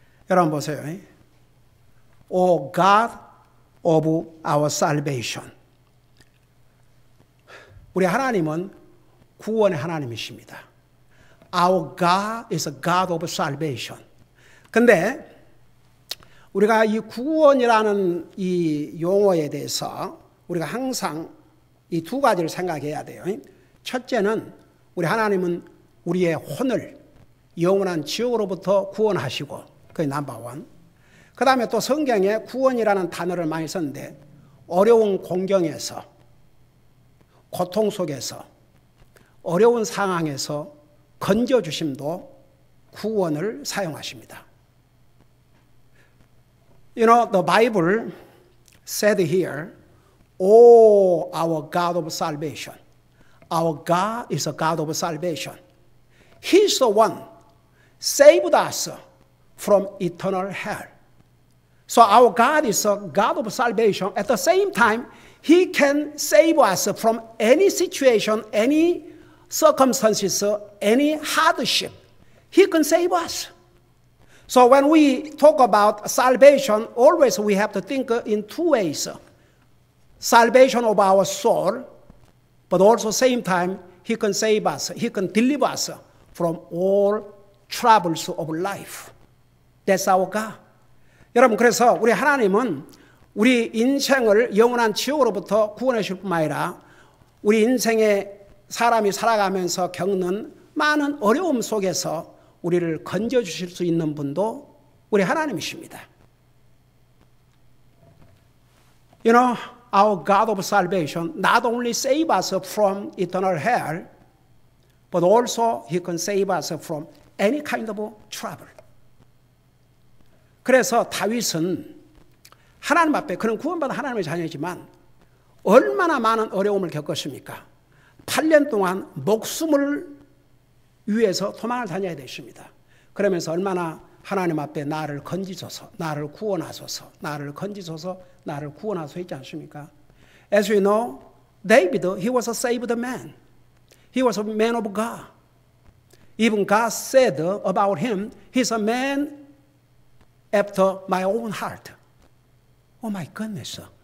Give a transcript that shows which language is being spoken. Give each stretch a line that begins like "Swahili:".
Korean: 여러분 보세요.
English: O God of our salvation.
Korean: 우리 하나님은 구원의 하나님이십니다.
English: Our God is a God of salvation.
Korean: 근데 우리가 이 구원이라는 이 용어에 대해서 우리가 항상 이 두 가지를 생각해야 돼요. 첫째는 우리 하나님은 우리의 혼을 영원한 지옥으로부터 구원하시고, 그게 넘버원. 그 다음에 또 성경에 구원이라는 단어를 많이 썼는데, 어려운 공경에서, 고통 속에서, 어려운 상황에서 건져주심도 구원을 사용하십니다.
English: You know, the Bible said here, "Oh, our God of salvation." Our God is a God of salvation. He's the one saved us from eternal hell. So our God is a God of salvation. At the same time, He can save us from any situation, any circumstances, any hardship. He can save us. So when we talk about salvation, always we have to think in two ways. Salvation of our soul, but also same time, He can save us. He can deliver us from all troubles of life. That's our God.
Korean: 여러분, 그래서 우리 하나님은 우리 인생을 영원한 지옥으로부터 구원해 줄 뿐만 아니라 우리 인생에 사람이 살아가면서 겪는 많은 어려움 속에서 우리를 건져주실 수 있는 분도 우리 하나님이십니다.
English: You know, our God of salvation not only save us from eternal hell, but also He can save us from any kind of trouble.
Korean: 그래서 다윗은 하나님 앞에, 그는 구원받은 하나님의 자녀이지만 얼마나 많은 어려움을 겪었습니까? 8년 동안 목숨을 위해서 도망을 다녀야 되십니다. 그러면서 얼마나 하나님 앞에 나를 건지소서, 나를 구원하소서, 나를 건지소서, 나를 구원하소서 했지 않습니까?
English: As we know, David, he was a saved man. He was a man of God. Even God said about him, he's a man after my own heart. Oh my goodness.